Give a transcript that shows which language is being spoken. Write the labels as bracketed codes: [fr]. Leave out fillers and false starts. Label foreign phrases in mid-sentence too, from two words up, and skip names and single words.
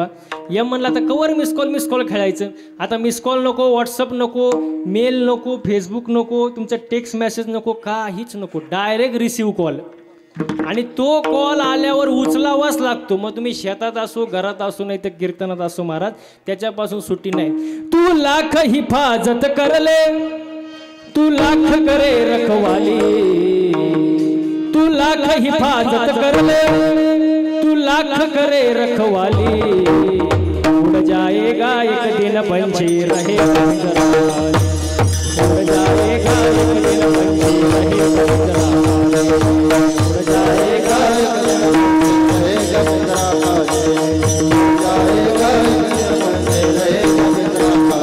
[mr] यम म्हणला आता कवर [en] miss call [mr] खेळायचं. आता [en] miss call [mr] नको, व्हॉट्सअप नको, मेल नको, फेसबुक नको, तुमचं [en] text message [mr] नको, काहीच नको, [en] direct receive call. [mr] आणि तो कॉल आल्यावर उचलावाच लागतो. मग तुम्ही शेतात असो, घरात असो, नाही तर कीर्तनात असो, महाराज त्याच्यापासून सुट्टी नाही. [hi] तू लाख हिफाजत करले, तू लाख करे रखवाली, तू लाख हिफाजत करले, तू लाख करे रखवाली. उड़ जाएगा एक दिन पंछी रहेगा पिंजरा उड़ जाएगा एक दिन पंछी रहेगा पिंजरा उड़ जाएगा एक दिन रहेगा पिंजरा जाएगा रहेगा पिंजरा